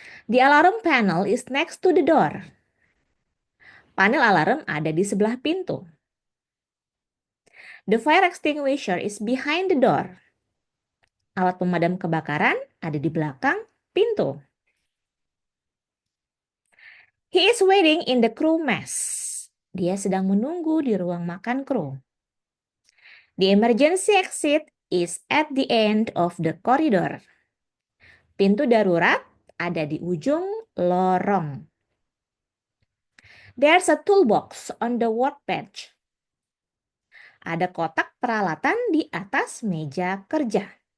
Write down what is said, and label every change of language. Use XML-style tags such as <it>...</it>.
<en>The alarm panel is next to the door.</en> <id>Panel alarm ada di sebelah pintu.</id> <en>The fire extinguisher is behind the door.</en> <id>Alat pemadam kebakaran ada di belakang pintu.</id> <en>He is waiting in the crew mess.</en> <id>Dia sedang menunggu di ruang makan kru.</id> <en>The emergency exit is at the end of the corridor.</en> <id>Pintu darurat ada di ujung lorong.</id> <en>There's a toolbox on the workbench.</en> <id>Ada kotak peralatan di atas meja kerja.</id>